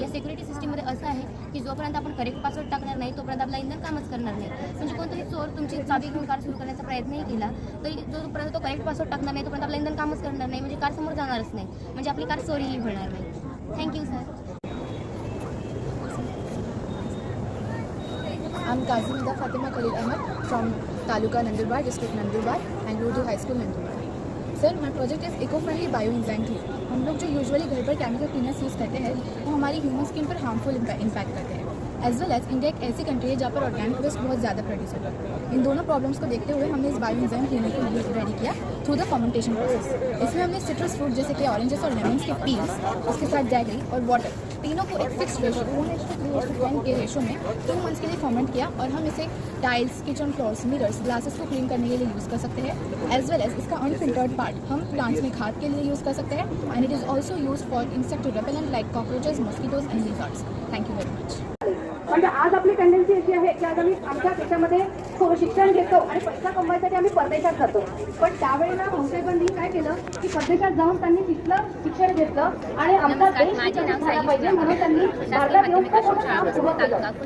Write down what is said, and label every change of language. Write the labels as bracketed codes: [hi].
[mr] या सिक्युरिटी सिस्टीममध्ये असं आहे की जोपर्यंत आपण करेक्ट पासवर्ड टाकणार नाही तोपर्यंत आपला इंधन कामच करणार नाही. म्हणजे कोणताही चोर तुमची चाबी घेऊन कार सुरू करण्याचा प्रयत्नही केला तरी जोपर्यंत तो करेक्ट पासवर्ड टाकणार नाही तोपर्यंत आपलं इंधन कामच करणार नाही, म्हणजे कार समोर जाणारच नाही, म्हणजे आपली कार चोरीही होणार नाही. [en] Thank you sir. I'm Kazimida Fatima Khalil Ahmed from Taluka Nandurbar, District Nandurbar and Urdu High School Nandurbar. [hi] Sir, [en] My project is eco friendly bio enzyme clean. [hi] हम लोग जो यूजुअली घर पर केमिकल क्लीनर्स यूज़ करते हैं वो हमारी ह्यूमन स्किन पर हार्मफुल इम्पैक्ट करते हैं. एज वेल एज इंडिया एक ऐसी कंट्री है जहाँ पर ऑर्गेनिक वेस्ट बहुत ज़्यादा प्रोड्यूस होता है. इन दोनों प्रॉब्लम्स को देखते हुए हमने इस बायो एंजाइम क्लीनर को रेडी किया थ्रू द फर्मेंटेशन प्रोसेस. इसमें हमने सिट्रस फ्रूट जैसे कि ऑरेंजेस और लेमन्स के पील्स, उसके साथ जैगरी और वाटर तीनों को एक फिक्स रेशो 1:3:10 के रेशो में 2 मंथ्स के लिए फर्मेंट किया और हम इसे tiles, kitchen floors, mirrors, glasses को क्लीन करने के लिए यूज़ कर सकते हैं. एज वेल एज इसका अनफिल्टर्ड पार्ट हम प्लांट्स में खाद के लिए यूज़ कर सकते हैं [en] And it is also use for insect repellent like cockroaches, mosquitoes and lizards. Thank you very much. [mr] म्हणजे आज आपली टेंडन्सी अशी आहे की आज आम्ही आमच्या देशामध्ये थोडं शिक्षण घेतो आणि पैसा कमवायसाठी आम्ही परदेशात जातो. पण त्यावेळेला भाऊसाहेबांनी काय केलं की परदेशात जाऊन त्यांनी तिथलं शिक्षण घेतलं आणि आमचा देश झाला पाहिजे म्हणून त्यांनी भारतात येऊन खूप मोठं काम सुरू केलं.